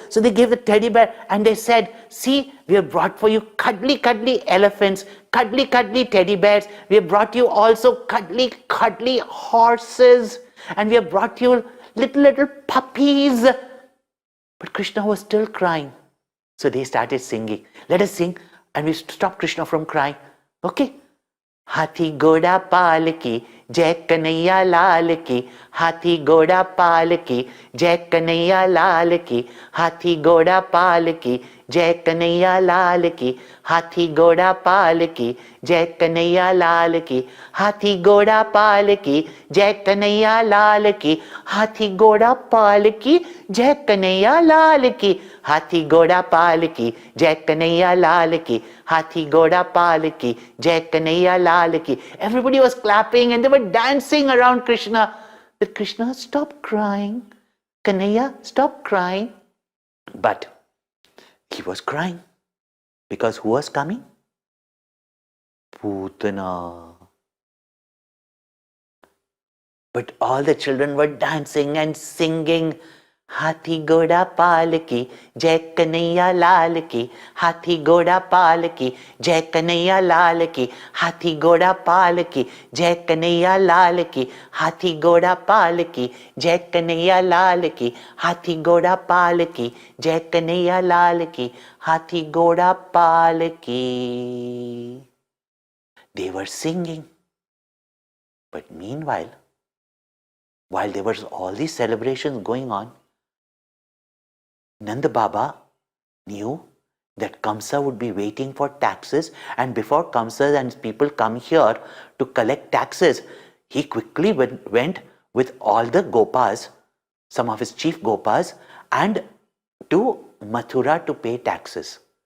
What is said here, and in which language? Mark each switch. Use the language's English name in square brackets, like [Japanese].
[English] So they gave the teddy bear and they said, see, we have brought for you cuddly, cuddly elephants, cuddly, cuddly teddy bears. We have brought you also cuddly, cuddly horses. And we have brought you little, little puppies. But Krishna was still crying. So they started singing. Let us sing. And we stopped Krishna from crying. Okay. [Hindi] हाथी घोड़ा पाल की जय कन्हैया लाल की, हाथी घोड़ा पाल की जय कन्हैया लाल की, हाथी घोड़ा पाल की जय कन्हैया लाल की, हाथी घोड़ा पाल की जय कन्हैया लाल की, हाथी घोड़ा पाल की जय कन्हैया लाल की, हाथी घोड़ा पाल की जय कन्हैया लाल की, हाथी घोड़ा पाल की जय कन्हैया लाल की, हाथी घोड़ा पाल की जय कन्हैया लाल की. [English] Everybody was clapping and they were dancing around Krishna. But Krishna, stop crying. Kanhaiya, stop crying. But he was crying because who was coming? Putana. But all the children were dancing and singing. [Hindi] हाथी घोड़ा पाल की जय कन्हैया लाल की, हाथी घोड़ा पाल की जय कन्हैया लाल की, हाथी घोड़ा पाल की जय कन्हैया लाल की, हाथी घोड़ा पाल की जय कन्हैया लाल की, हाथी घोड़ा पाल की जय कन्हैया लाल की, हाथी घोड़ा पाल की. [English] They were singing. But meanwhile, while there was all these celebrations going on, Nanda Baba knew that Kamsa would be waiting for taxes, and before Kamsa and people come here to collect taxes, he quickly went with all the Gopas, some of his chief Gopas, and to Mathura to pay taxes.